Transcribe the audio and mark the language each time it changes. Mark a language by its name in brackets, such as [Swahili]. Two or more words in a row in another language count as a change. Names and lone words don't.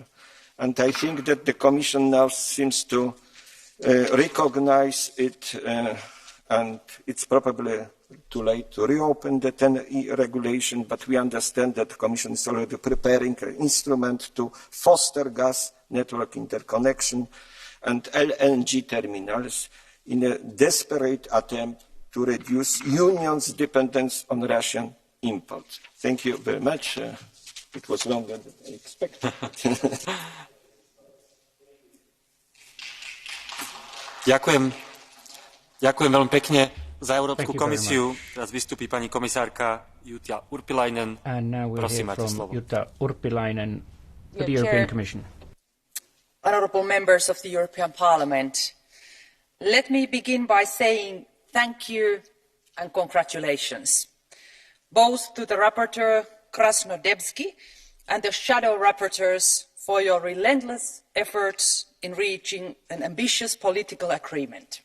[English] And I think that the Commission now seems to recognize it, and it's probably too late to reopen the 10E regulation, but we understand that the Commission is already preparing an instrument to foster gas network interconnection and LNG terminals in a desperate attempt to reduce Union's dependence on Russian imports. Thank you very much. It was longer than I expected. [Slovak] Ďakujem veľmi pekne za Európsku komisiu. Teraz vystúpi pani komisárka Jutta Urpilainen. Prosím, máte slovo. [English] Jutta Urpilainen for the European Commission. Honourable members of the European Parliament, let me begin by saying thank you and congratulations, both to the rapporteur Krasnodębski and the shadow rapporteurs for your relentless efforts in reaching an ambitious political agreement.